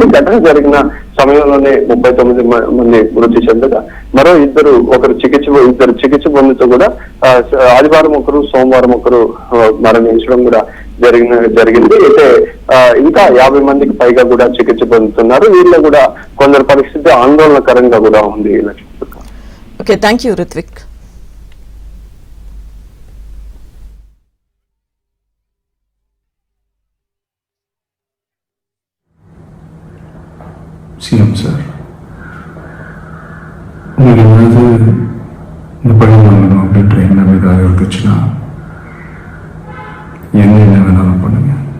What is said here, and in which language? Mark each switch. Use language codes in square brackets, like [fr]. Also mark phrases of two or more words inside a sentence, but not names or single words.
[te] ఘటన జరిగిన సమయంలోనే 39 మంది మృతి చెందగా మరో ఇద్దరు చికిత్స పొందుతూ కూడా ఆదివారం ఒకరు, సోమవారం ఒకరు మరణించడం కూడా జరిగింది. అయితే ఇంకా 50 మందికి పైగా కూడా చికిత్స పొందుతున్నారు. వీళ్ళు కూడా కొందరు పరిస్థితి ఆందోళనకరంగా కూడా ఉంది. [en] Okay, thank you రిత్విక్. CM sir, [ta] உங்களுக்கு ஏதாவது இந்த படம் வாங்கணும் அப்படின்ற எண்ணம் ஏதாவது இருந்துச்சுன்னா என்ன வேணாலும் பண்ணுங்க.